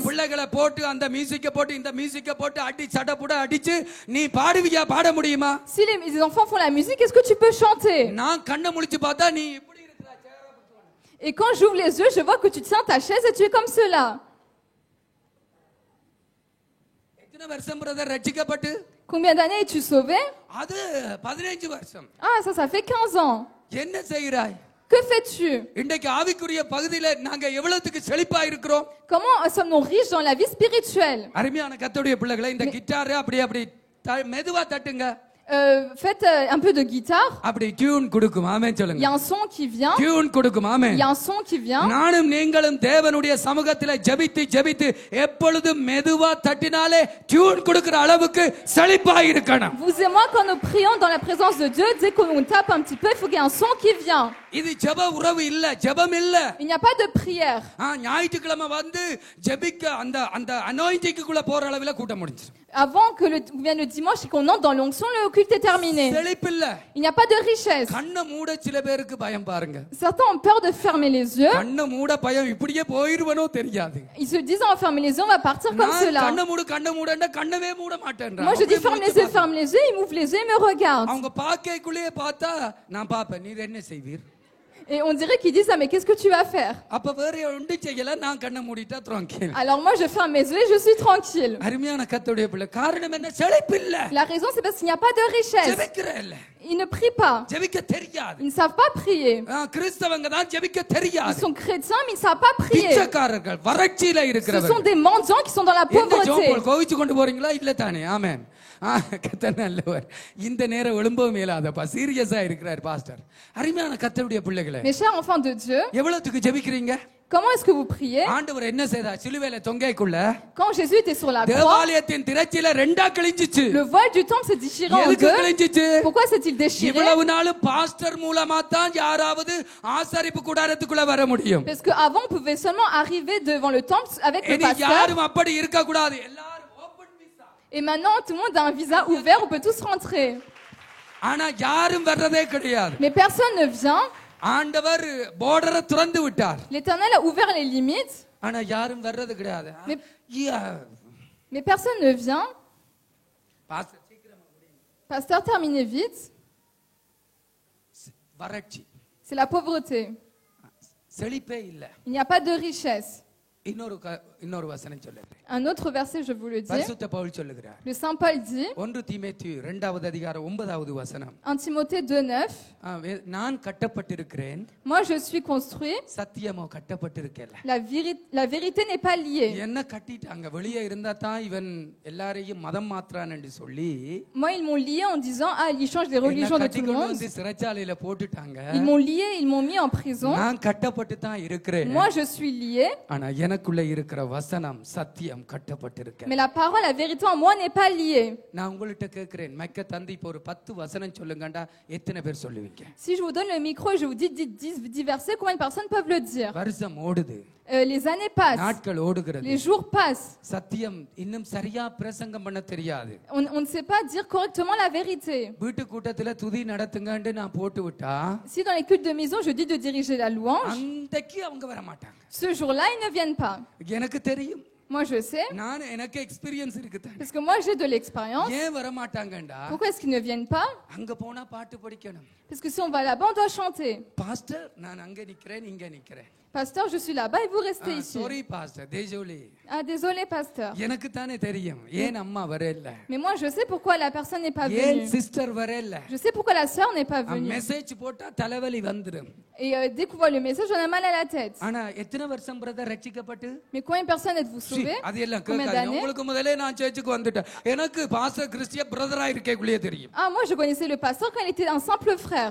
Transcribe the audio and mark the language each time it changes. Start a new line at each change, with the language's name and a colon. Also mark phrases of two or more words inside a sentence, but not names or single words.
Tamil: பிள்ளைகளை போட்டு அந்த மியூசிக்க போட்டு இந்த மியூசிக்க போட்டு அடி சடபுட அடிச்சு நீ பாடுவியா? பாட முடியுமா?
French: Si les enfants font la musique, est-ce que tu peux chanter?
Tamil: நான் கண்ணை முழிச்சு பார்த்தா நீ இப்படி இருக்கிற சேர புத்துவானே.
French: Et quand j'ouvre les yeux, je vois que tu tiens ta chaise et tu es comme cela.
Tamil: எத்தனை வருஷம் பிரதர் ரட்சிக்கப்பட்டு?
French: Combien d'années es-tu sauvé?
Tamil: அது 15 வருஷம்.
French: Ah, ça fait 15 ans.
Tamil: என்ன செய்கிறாய்?
French: Que fais-tu?
Tamil: இன்றைக்கு ஆவிக்குரிய பகுதியில நாங்க எவ்வளவுக்கு செழிப்பா இருக்கிறோம்?
French: Comment sommes-nous riches dans la vie spirituelle?
Tamil: அருமையான கர்த்தருடைய பிள்ளைகளை, இந்த கிட்டார் அப்படி அப்படி மெதுவா தட்டுங்க.
French: faites un peu de guitare.
Tamil: அப்படி டியூன் கொடுக்கும். ஆமென்
French: Il y
Tamil: சொல்லுங்க.
French: a un son qui vient.
Tamil: டியூன் கொடுக்கும். ஆமென்.
French: Il y a un son qui vient.
Tamil: நானும் நீங்களும் தேவனுடைய சமூகத்திலே ஜெபித்து ஜெபித்து எப்பொழுதும் மெதுவா தட்டினாலே டியூன் கொடுக்கிற அளவுக்கு செழிப்பாய் இருக்கணும்.
French: Vous et moi, quand nous prions dans la présence de Dieu, dès qu'on tape un petit peu, il faut qu'il y ait un son qui vient.
Tamil: இது ஜெப உறவு இல்ல, ஜெபம் இல்ல.
French: Il n'y a pas de prière.
Tamil: ஞாயிற்றுக்கிழமை வந்து ஜெபிக்க அந்த அந்த அனாயிண்டிங்குள்ள போற அளவுல கூட்டம் முடிஞ்சிரும்.
French: Avant que vienne le dimanche et qu'on entre dans l'onction, le culte est terminé.
Tamil: செழிப்பில்ல.
French: Il n'y a pas de richesse.
Tamil: கண்ண மூட சில பேருக்கு பயம் பாருங்க.
French: Certains ont peur de fermer les yeux.
Tamil: கண்ண மூட பயம் இப்படியே போயிருவனோ தெரியாது.
French: Ils se disent, on va fermer les yeux, on va partir comme cela.
Tamil: கண்ண மூடன்னா கண்ணவே மூட மாட்டேன்றான்.
French: Moi je dis ferme les yeux, ils m'ouvrent les yeux et me regardent.
Tamil: அவங்க பாக்கைக்குள்ளே பார்த்தா நான் பாப்பேன் நீர் என்ன செய்வீர்.
French: Et on dirait qu'ils disent ça, mais qu'est-ce que tu vas faire?
Tamil: அப்ப வேற ஒன்று செய்யல, நான் கண்ண மூடிட்டா tranquille.
French: Alors moi je ferme mes yeux et je suis tranquille.
Tamil: அருமையான கர்த்தருடைய பிள்ளை, காரணம் என்ன? செழிப்பு இல்ல.
French: La raison c'est parce qu'il n'y a pas de richesse.
Tamil: ஜெபிக்கிற இல்ல.
French: Ils ne prient pas.
Tamil: ஜெபிக்க தெரியாது.
French: Ils ne savent pas prier.
Tamil: கிறிஸ்தவங்க தான் ஜெபிக்க
French: Ils
Tamil: தெரியாது.
French: sont chrétiens mais ils ne savent pas prier.
Tamil: பிச்சைக்காரர்கள், வறட்சியில
French: Ce
Tamil: இருக்கிறவர்கள்.
French: sont des mendiants qui sont dans la pauvreté.
Tamil: கோவிச்சு கொண்டு போறீங்களா? இல்ல தானே? ஆமென். கர்த்தர் நல்லவர். இந்த நேரம் எழும்பவும் மேலாதப்பா, சீரியஸா இருக்கிறார் பாஸ்டர். அருமையான கர்த்தருடைய பிள்ளைகளே,
French: Mes chers enfants de Dieu,
Tamil: எவ்வளவுக்கு ஜெபிக்கிறீங்க?
French: comment est-ce que vous priez?
Tamil: ஆண்டவர் என்ன செய்தார்? சிலுவையில தொங்கைக்குள்ள
French: Quand Jésus était sur la croix,
Tamil: தேவாலயத்தின் திரைச்சீலை ரெண்டா கிழிஞ்சிச்சு.
French: le voile du temple s'est déchiré en
Tamil: எதுக்கு
French: deux.
Tamil: கிழிஞ்சிச்சு?
French: Pourquoi s'est-il déchiré?
Tamil: இவ்வளவு நாள் பாஸ்டர் மூலமா தான் யாராவது ஆசரிப்பு கூடாரத்துக்குள்ள வர முடியும்.
French: Parce que avant on pouvait seulement arriver devant le temple avec le
Tamil: இனி
French: pasteur.
Tamil: யாரும் அப்படி இருக்க கூடாது. எல்லாரும்
English: open visa.
French: Et maintenant tout le monde a un visa ouvert, on peut tous rentrer.
Tamil: ஆனா யாரும் வர்றதே கிடையாது.
French: Mais personne ne vient.
Tamil: ஆண்டவர் பார்டரை திறந்து விட்டார்.
French: L'Éternel a ouvert les limites.
Tamil: ஆனா யாரும் வர்றது கிடையாது.
French: Mais personne ne vient.
Tamil: பாஸ்டர் சீக்கிரமா முடிங்க.
French: Pasteur, terminez vite.
Tamil: வறட்சி.
French: C'est la pauvreté.
Tamil: செழிப்பே இல்ல.
French: Il n'y a pas de richesse.
Tamil: இன்னொரு வசனம் சொல்லுங்க.
French: Un autre verset, je vous le dis.
Tamil: பரிசுத்த பவுல் சொல்லுகிறார்.
French: Le Saint Paul dit,
Tamil: 1 தீமோத்தேயு 2வது அதிகாரம் 9வது வசனம்.
French: 1 Timothée 2:9,
Tamil: நான் கட்டப்பட்டிருக்கிறேன்.
French: moi je suis construit.
Tamil: சத்தியமோ கட்டப்பட்டிருக்கல.
French: La vérité n'est pas liée.
Tamil: என்ன கட்டிட்டாங்க? வெளியே இருந்தா தான் இவன் எல்லாரையும் மதம் மாத்றான் என்று சொல்லி,
French: Moi ils m'ont lié en disant ah ils changent les religions de tout le monde.
Tamil: சிறைச்சாலையில போட்டுட்டாங்க.
French: Ils m'ont lié, ils m'ont mis en prison.
Tamil: நான் கட்டப்பட்டு தான் இருக்கிறேன்.
French: Moi je suis lié.
Tamil: ஆனா எனக்குள்ள இருக்கிற வசனம் சத்தியம் கட்டப்பட்டிருக்க.
French: Mais la parole, la vérité en moi n'est pas liée.
Tamil: நான் உங்கள்ட்ட கேக்குறேன், மைக்க தந்தி இப்போ ஒரு 10 வசனம் சொல்லுங்கடா, எத்தனை பேர் சொல்லுவீங்க?
French: Si je vous donne le micro et je vous dis 10 versets, combien de personnes peuvent le dire?
Tamil: வருஷம் ஓடுது.
French: Les années passent.
Tamil: நாட்கள் ஓடுகிறது.
French: Les jours passent.
Tamil: சத்தியம் இன்னும் சரியா பிரசங்கம் பண்ண தெரியாது.
French: On ne sait pas dire correctement la vérité.
Tamil: வீட்டு கூட்டத்துல துதி நடத்துங்கன்னு நான் போட்டு விட்டா,
French: Si dans les cultes de maison je dis de diriger la louange,
Tamil: அன்றைக்கு அவங்க வர மாட்டாங்க.
French: ce jour-là ils ne viennent pas.
Tamil: எனக்கு தெரியும்.
French: Moi je sais.
Tamil: நான் எனக்கு எக்ஸ்பீரியன்ஸ் இருக்கு தான்.
French: Parce que moi j'ai de l'expérience.
Tamil: ஏன் வர மாட்டாங்கடா?
French: Pourquoi est-ce qu'ils ne viennent pas?
Tamil: அங்க போனா பாட்டு படிக்கணும்.
French: Parce que si on va là-bas on doit chanter.
Tamil: பாஸ்டர் நான் அங்க நிக்கிறேன், இங்க நிக்கிறேன்.
French: Pasteur, je suis là-bas et vous restez ici. Sorry pasteur, désolé. Ah désolé pasteur.
Tamil: எனக்கு தானே தெரியும் ஏன் அம்மா வரல.
French: Mais moi je sais pourquoi la personne n'est pas
Tamil: ஏன்
French: venue.
Tamil: சிஸ்டர் வரல.
French: Je sais pourquoi la sœur n'est pas venue.
Tamil: மெசேஜ் போட்டா தலைவலி வந்துரும்.
French: Et dès qu'on voit le message, on a mal à la tête.
Tamil: ஆனா எத்தனை வருஷம் பிரதர் ரட்சிக்கப்பட்டு?
French: Mais combien de personnes êtes-vous sauvés?
Tamil: அதெல்லாம்
French: Combien
Tamil: கேட்காதீங்க.
French: d'années?
Tamil: உங்களுக்கு முதல்ல நான் சர்ச்சுக்கு வந்துட்டேன். எனக்கு பாஸ்டர்
English: Christian brother
Tamil: இருக்கேக்குள்ளே தெரியும்.
French: Ah moi je connaissais le pasteur quand il était un simple frère.